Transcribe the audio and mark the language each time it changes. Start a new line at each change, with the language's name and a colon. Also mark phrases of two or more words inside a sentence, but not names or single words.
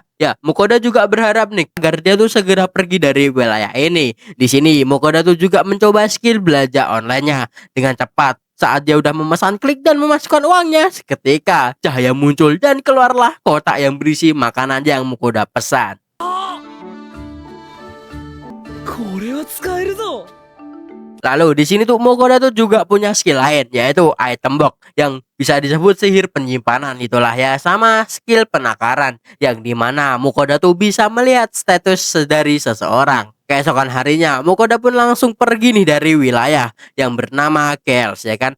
Indonesian: Ya, Mukoda juga berharap nih agar dia tuh segera pergi dari wilayah ini. Di sini Mukoda tuh juga mencoba skill belanja online-nya dengan cepat. Saat dia udah memesan, klik dan memasukkan uangnya, seketika cahaya muncul dan keluarlah kotak yang berisi makanan yang Mukoda pesan.
Japanese: これは使えるぞ。
Indonesian: Lalu di sini tuh Mukoda tuh juga punya skill lain, yaitu
English: item box
Indonesian: yang bisa disebut sihir penyimpanan itulah ya, sama skill penakaran yang dimana Mukoda tuh bisa melihat status dari seseorang. Keesokan harinya Mukoda pun langsung pergi nih dari wilayah yang bernama Kels ya kan.